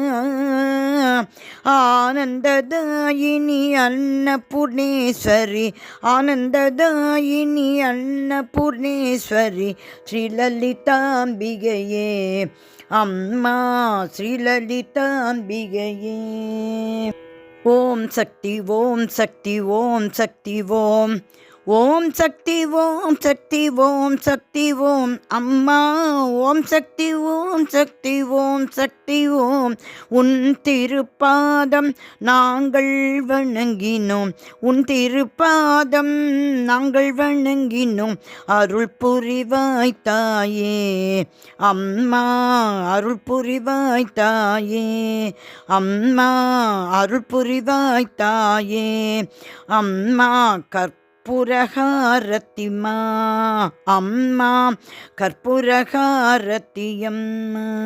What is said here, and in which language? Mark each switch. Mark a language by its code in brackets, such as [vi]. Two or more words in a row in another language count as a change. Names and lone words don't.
[sa] आनंददायिनी अन्नपूर्णेश्वरी आनंददायिनी अन्नपूर्णेश्वरी श्री ललितांबिगये अम्मा श्री ललितांबिगये. ओम शक्ति ओम शक्ति ओम शक्ति ओम ओम् शक्ति ओम् शक्ति ओम् शक्ति ओम् अम्मा ओम् शक्ति ओम् शक्ति ओम् शक्ति ओम्. [ta] உன் திருப்பாதம் நாங்கள் வணங்கினோம் உன் திருப்பாதம் நாங்கள் வணங்கினோம் அருள் புரிவாய் தாயே அம்மா அருள் புரிவாய் தாயே அம்மா அருள் புரிவாய் தாயே அம்மா கற்பூரஹாரதி மா அம்மா கற்பூரஹாரதி அம்மா.